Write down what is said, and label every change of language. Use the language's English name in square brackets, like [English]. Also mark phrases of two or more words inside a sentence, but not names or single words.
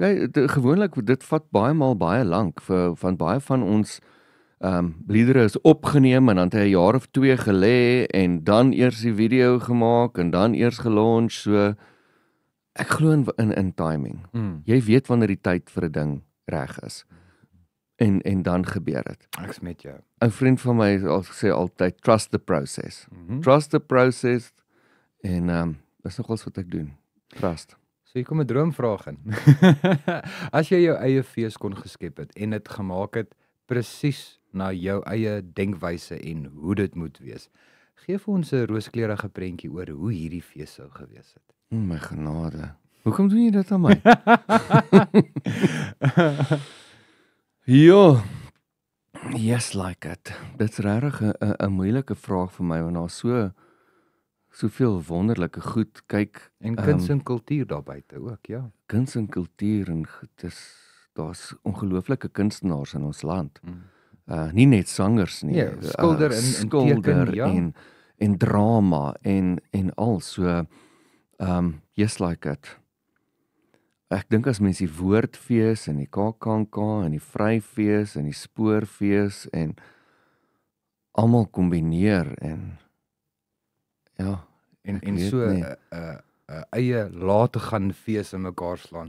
[Afrikaans] Kyk, gewoonlik dit vat baie lank van baie van ons liedere is opgeneem en dan het hy 'n jaar of 2 gelê en dan eers die video gemaak en dan eers gelaunch. So ek glo in timing. Jy weet wanneer die tyd vir 'n ding reg is. En dan gebeur dit. Ek's met jou. 'n Vriend van my sê altyd [English] trust the process. Trust the process [Afrikaans] en dis nogals wat ek doen. Trust. So hier kom 'n droomvraag in. As jy jou eie fees kon geskep het en dit gemaak het presies na jou eie denkwyse en hoe dit moet wees. Gee vir ons 'n rooskleurige prentjie oor hoe hierdie fees sou gewees het. My genade. Hoekom doen jy dit aan my? Ja. [English] Yes, like it. [Afrikaans] Dit's regtig 'n moeilike vraag vir my want daar's soveel wonderlike goed. Kyk, en kuns en kultuur daar buite ook, ja. Kuns en kultuur en daar's ongelooflike kunstenaars in ons land. Nie net sangers nie. Ja, skilder en teken, ja. En drama en al so [English] yes, like it. [Afrikaans] Ek dink as mens die woordfees en die KAKNK en die vryfees en die spoorfees en almal kombineer en ja, en so 'n eie late gaan fees in mekaar slaan.